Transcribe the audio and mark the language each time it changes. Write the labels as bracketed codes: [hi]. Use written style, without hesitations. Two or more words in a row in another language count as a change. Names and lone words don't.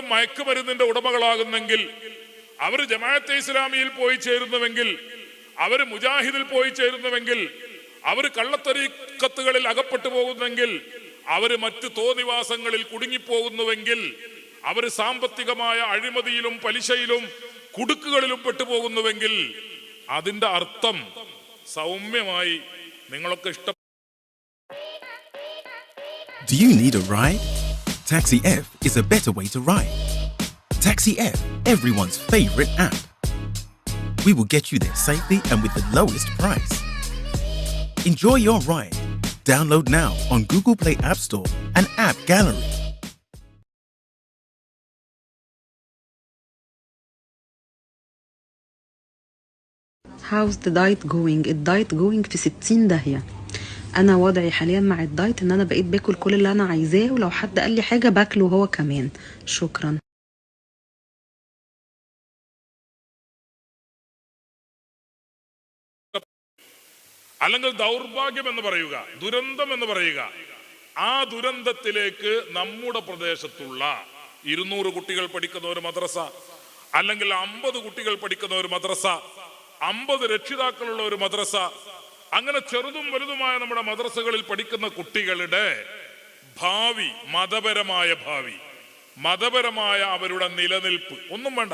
[ml] മയക്കുമരുന്നിന്റെ ഉടമകളാകുന്നെങ്കിൽ, അവർ ജമാഅത്തെ ഇസ്ലാമിയിൽ പോയി ചേരുന്നുവെങ്കിൽ, അവർ മുജാഹിദിൽ പോയി ചേരുന്നുവെങ്കിൽ, അവർ കള്ളത്തരീക്കത്തുകളിൽ അകപ്പെട്ടു പോകുന്നെങ്കിൽ, അവർ മറ്റു തോന്നിവാസങ്ങളിൽ കുടുങ്ങിപ്പോകുന്നുവെങ്കിൽ, അവർ സാമ്പത്തികമായ അഴിമതിയിലും പലിശയിലും കുടുക്കുകളിലും പെട്ടുപോകുന്നുവെങ്കിൽ, അതിന്റെ അർത്ഥം സൗമ്യമായി നിങ്ങളൊക്കെ ഇഷ്ടം. [en] Do you need a ride? Taxi F is a better way to ride. Taxi F, everyone's favorite app. We will get you there safely and with the lowest price. Enjoy your ride. Download now on Google Play App Store and App Gallery. How's the diet going؟ [ar] الدايت going في 60 داهية. انا وضعي حاليا مع الدايت ان انا بقيت باكل كل اللي انا عايزاه، ولو حد قال لي حاجة باكله هو كمان. شكرا. [ml] അല്ലെങ്കിൽ ദൗർഭാഗ്യം എന്ന് പറയുക, ദുരന്തം എന്ന് പറയുക. ആ ദുരന്തത്തിലേക്ക് നമ്മുടെ പ്രദേശത്തുള്ള 200 കുട്ടികൾ പഠിക്കുന്ന ഒരു മദ്രസ, അല്ലെങ്കിൽ 50 കുട്ടികൾ പഠിക്കുന്ന ഒരു മദ്രസ, 50 രക്ഷിതാക്കളുള്ള ഒരു മദ്രസ, അങ്ങനെ ചെറുതും വലുതുമായ നമ്മുടെ മദ്രസകളിൽ പഠിക്കുന്ന കുട്ടികളുടെ ഭാവി, മതപരമായ അവരുടെ നിലനിൽപ്പ് ഒന്നും വേണ്ട.